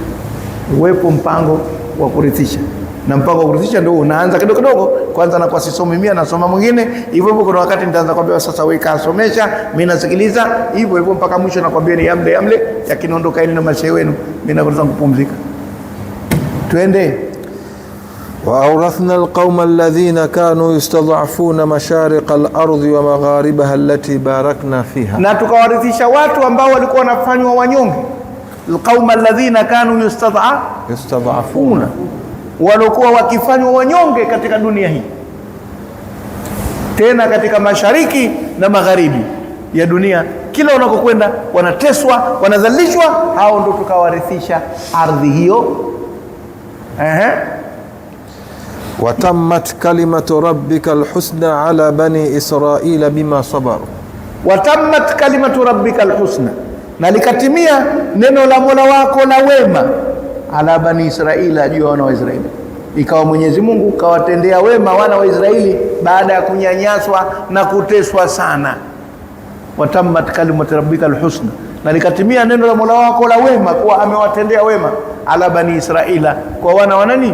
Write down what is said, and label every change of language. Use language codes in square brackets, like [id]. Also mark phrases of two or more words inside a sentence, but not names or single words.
[sw] Uwepo mpango wa kurithisha. Na mpango wa kurithisha ndio unaanza kidogo. Kwanza nakuwa sisomi mimi, nasoma mwingine. Hivyo kuna wakati nitaanza kwambia sasa wewe kasomesha, mimi nasikiliza. Hivyo mpaka mwisho nakwambia ni yamle, yakiondoka ile na mashehe wenu, mimi naanza kupumzika. Twende. [ar] وأورثنا القوم الذين كانوا يستضعفون مشارق الأرض ومغاربها التي باركنا فيها. [sw] Na tukawarithisha watu ambao walikuwa wanafanywa wanyonge. [ar] القوم الذين كانوا يستضعفون, [sw] walikuwa wakifanywa wanyonge katika dunia hii, tena katika mashariki na magharibi ya dunia. Kila unakokwenda wanateswa, wanadhalilishwa. Hao ndio tukawarithisha ardhi hiyo. [ar] وتمت كلمة ربك الحسنى على بني إسرائيل بما صبروا. وتمت كلمة ربك الحسنى, [sw] na likatimia neno la Mola wako la wema, [ar] على بني إسرائيل, [sw] juu ya wana wa Israeli. Ikawa Mwenyezi Mungu kawatendea wema wana wa Israeli baada ya kunyanyaswa na kuteswa sana. [ar] وتمت كلمة ربك الحسنى, [sw] na likatimia neno la Mola wako la wema kuwa amewatendea wema [ar] على بني إسرائيل, [sw] kwa wana wa nani?